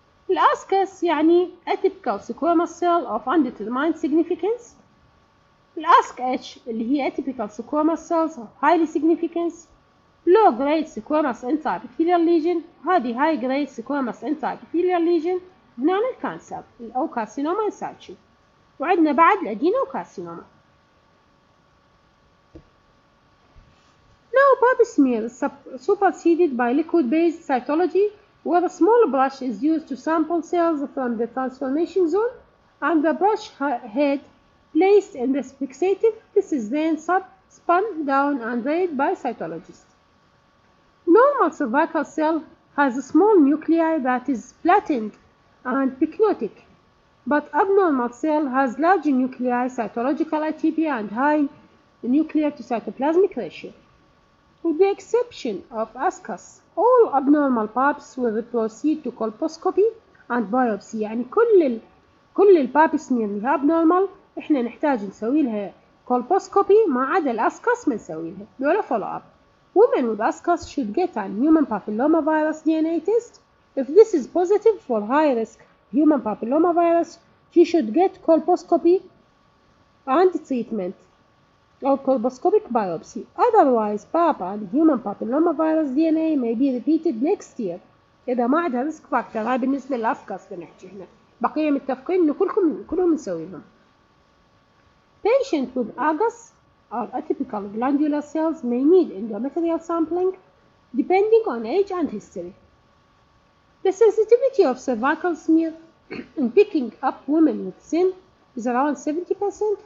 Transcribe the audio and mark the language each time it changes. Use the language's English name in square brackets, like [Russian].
[Arabic] الاسكس يعني [English] atypical squamous cell of undetermined significance. [Arabic] الاسك اتش اللي هي [English] atypical squamous cells of highly significance. low grade squamous intraepithelial lesion، هذه high grade squamous intraepithelial lesion [Arabic] هنا الكانسر أو كارسينوما انساتشو. وعندنا بعد الأدينو كارسينوما. [English] Now pap smear is superseded by liquid-based cytology, where a small brush is used to sample cells from the transformation zone, and the brush head placed in the fixative. This is then spun down and read by cytologists. Normal cervical cell has a small nuclei that is flattened and pycnotic, but abnormal cell has large nuclei, cytological atypia, and high nuclear to cytoplasmic ratio. With the exception of ascus, all abnormal paps will proceed to colposcopy and biopsy. [Arabic] يعني كل الباب سمير اللي هي abnormal احنا نحتاج نسوي لها colposcopy، ما عدا الاسكس ما نسوي لها ولا follow up. [English] Women with ascus should get an human papillomavirus DNA test. If this is positive for high-risk human papillomavirus, she should get colposcopy and treatment or colposcopic biopsy. Otherwise, pap and human papillomavirus DNA may be repeated next year. [Arabic] إذا ما عندها risk factor. هاي بالنسبة للأفكاس بنحكي هنا. بقية متفقين إنه كلهم نسويهم. [English] Patient with agas or atypical glandular cells may need endometrial sampling depending on age and history. The sensitivity of cervical smear in picking up women with SIN is around 70%.